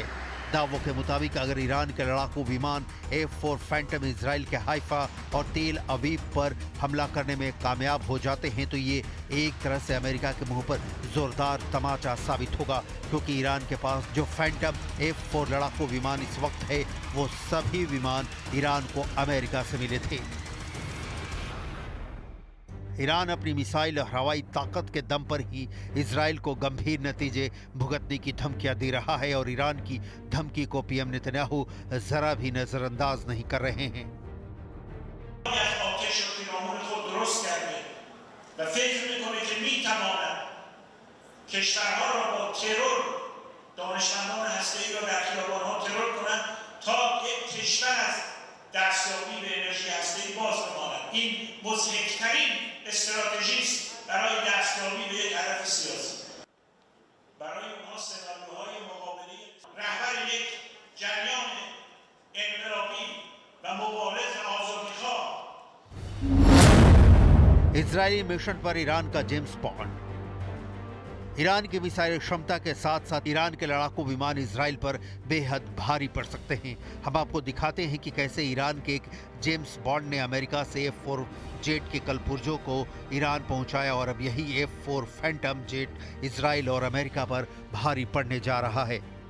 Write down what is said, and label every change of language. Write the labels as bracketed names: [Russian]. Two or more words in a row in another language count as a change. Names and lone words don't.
[Hindi] दावों के मुताबिक अगर ईरान के लड़ाकू विमान F4 फैंटम इजराइल के हाइफा और तेल अवीव पर हमला करने में कामयाब हो जाते हैं तो ये एक तरह से अमेरिका के मुंह पर जोरदार तमाचा साबित होगा, क्योंकि ईरान के पास जो फैंटम F4 लड़ाकू विमान इस वक्त है वो सभी विमान ईरान को अमेरिका से मिले थे। ईरान अपनी मिसाइल और हवाई ताकत के दम पर ही इजराइल को गंभीर नतीजे भुगतने की धमकियां दे रहा है और ईरान की धमकी को पीएम नेतन्याहू जरा भी नजरअंदाज नहीं कर रहे हैं। [Persian] دستیابی به انرژی هسته‌ای باز بماند. این مضحک‌ترین استراتژی است برای دستیابی به یک هدف سیاسی. برای اونها سناریوهای مقابله رهبر یک جریان انقلابی و مبارز آزادی‌خواه. [Hindi] इजरायली मिशन पर ईरान का जेम्स बॉन्ड। ईरान की मिसाइल क्षमता के साथ साथ ईरान के लड़ाकू विमान इजराइल पर बेहद भारी पड़ सकते हैं। हम आपको दिखाते हैं कि कैसे ईरान के एक जेम्स बॉन्ड ने अमेरिका से F4 जेट के कलपुर्जों को ईरान पहुंचाया और अब यही F4 फैंटम जेट इजराइल और अमेरिका पर भारी पड़ने जा रहा है।